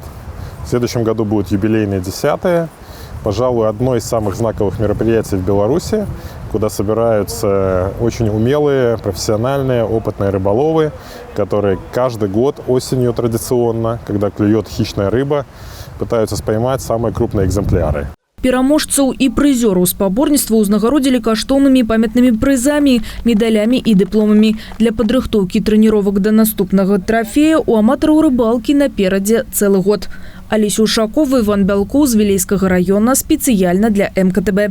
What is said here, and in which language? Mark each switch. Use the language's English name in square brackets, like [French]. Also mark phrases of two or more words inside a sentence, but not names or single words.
[Russian] В следующем году будет юбилейное 10-е. Пожалуй, одно из самых знаковых мероприятий в Беларуси, куда собираются очень умелые, профессиональные, опытные рыболовы, которые каждый год осенью традиционно, когда клюет хищная рыба, пытаются споймать самые крупные экземпляры. [Belarusian] Пераможцаў і прызёраў спаборніцтва ўзнагародзілі каштоўнымі памятнымі прызамі, медалямі і дыпломамі. Для падрыхтоўкі трэніровак да наступнага трафея у аматараў рыбалкі наперадзе цэлы год. Алеся Ушакова, Іван Бялкоў з Вілейскага района спецыяльна для МКТБ.